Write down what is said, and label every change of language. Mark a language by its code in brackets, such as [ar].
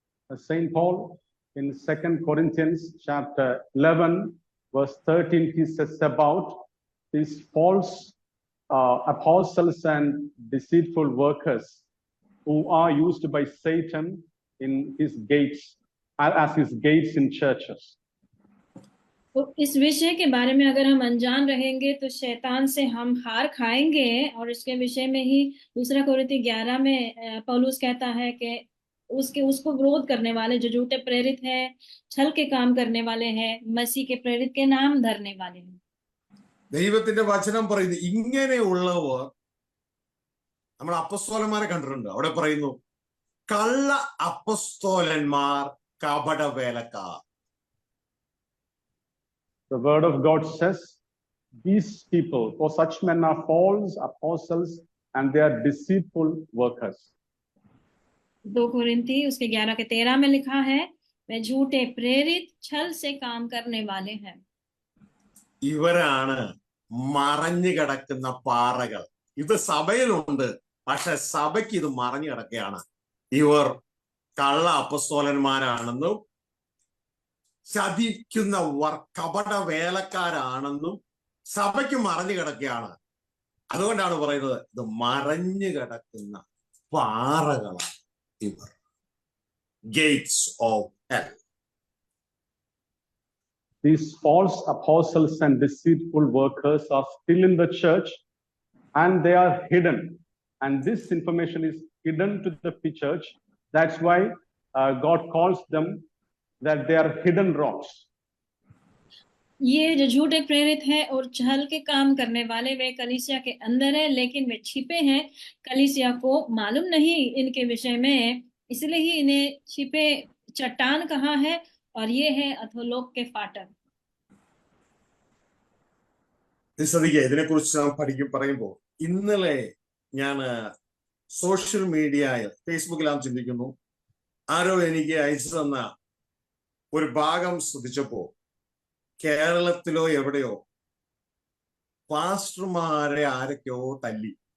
[en] Saint Paul in 2 Corinthians chapter 11 verse 13 he says about these false apostles and deceitful workers who are used by Satan in his gates as his gates in churches. [hi] तो इस विषय के बारे में अगर हम अनजान रहेंगे तो शैतान से हम हार खाएंगे। और इसके विषय में ही 2 कोरिन्थी 11 में पौलुस कहता है कि उसको विरोध करने वाले जो झूठे प्रेरित हैं, छल के काम करने वाले हैं, मसीह के प्रेरित के नाम धरने वाले हैं. [ml] ദൈവത്തിന്റെ വചനം പറയുന്നു ഇങ്ങനെയുള്ളവർ, നമ്മൾ അപ്പസ്തോലന്മാരെ കണ്ടിട്ടുണ്ട്, അവിടെ പറയുന്നു കള്ള അപ്പസ്തോലന്മാർ, കപടവേലക്കാർ. [en] The word of God says these people, for such men are false apostles and they are deceitful workers. [hi] 2 कोरिन्थी उसके 11 के 13 में लिखा है वे झूठे प्रेरित छल से काम करने वाले हैं. [ml] ഇവരാണ് മറഞ്ഞു കിടക്കുന്ന പാറകൾ. ഇത് സഭയിലുണ്ട്, പക്ഷെ സഭയ്ക്ക് ഇത് മറഞ്ഞു കിടക്കുകയാണ്. ഇവർ കള്ള അപ്പസ്തോലന്മാരാണെന്നും ചതിക്കുന്ന കപട വേലക്കാരാണെന്നും സഭയ്ക്ക് മറഞ്ഞു കിടക്കുകയാണ്. അതുകൊണ്ടാണ് പറയുന്നത് ഇത് മറഞ്ഞു കിടക്കുന്ന പാറകളാണ് ഇവർ. [en] Gates of hell. These false apostles and deceitful workers are still in the church and they are hidden. And this information is hidden to the church. That's why God calls them that they are hidden rocks. [hi] ये जो झूठे प्रेरित हैं और छल के काम करने वाले वे कलीसिया के अंदर है, लेकिन वे छिपे हैं, कलीसिया को मालूम नहीं इनके विषय में, इसलिए ही इन्हें छिपे चट्टान कहा है. और ये है अधोलोक के फाटक. [ml] ഇതിനെ കുറിച്ച് നാം പറയുമ്പോൾ ഇന്നലെ ഞാൻ സോഷ്യൽ മീഡിയയിൽ ഫേസ്ബുക്കിലാം ചിന്തിക്കുന്നു, ആരോ എനിക്ക് അയച്ചു തന്ന ഒരു ഭാഗം ശ്രദ്ധിച്ചപ്പോ കേരളത്തിലോ എവിടെയോ പാസ്റ്റർമാരെ ആരൊക്കെയോ തല്ലി.